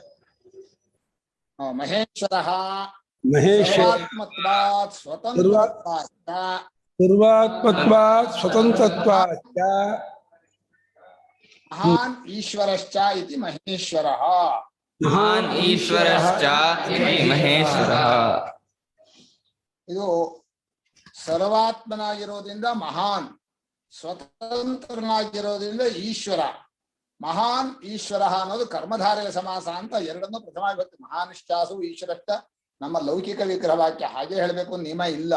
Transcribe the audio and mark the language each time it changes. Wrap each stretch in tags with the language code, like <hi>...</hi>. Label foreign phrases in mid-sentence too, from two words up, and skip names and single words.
<sa>ಮಹೇಶ್ವರ ಸರ್ವಾತ್ಮತ್ವಾತ್ ಸ್ವತಂತ್ರತ್ವಾಚ್ಚ ಮಹಾನ್ ಈಶ್ವರಶ್ಚ ಇತಿ ಮಹೇಶ್ವರಃ. ಮಹಾನ್ ಈಶ್ವರಶ್ಚ ಇತಿ ಮಹೇಶ್ವರಃ.</sa> <kn>ಇದು ಸರ್ವಾತ್ಮನಾಗಿರೋದ್ರಿಂದ ಮಹಾನ್, ಸ್ವತಂತ್ರನಾಗಿರೋದ್ರಿಂದ ಈಶ್ವರ.</kn> <sa>ಮಹಾನ್ ಈಶ್ವರ</sa> <kn>ಅನ್ನೋದು ಕರ್ಮಧಾರೆಯ ಸಮಾಸ ಅಂತ ಎರಡನ್ನೂ ಪ್ರಥಮ ವಿಭಕ್ತಿ.</kn> <sa>ಮಹಾನಿಷ್ಠಾಸು ಈಶ್ವರಶ್ಚ</sa> <kn>ನಮ್ಮ ಲೌಕಿಕ ವಿಗ್ರಹ ವಾಕ್ಯ, ಹಾಗೆ ಹೇಳಬೇಕು ನಿಯಮ ಇಲ್ಲ.</kn>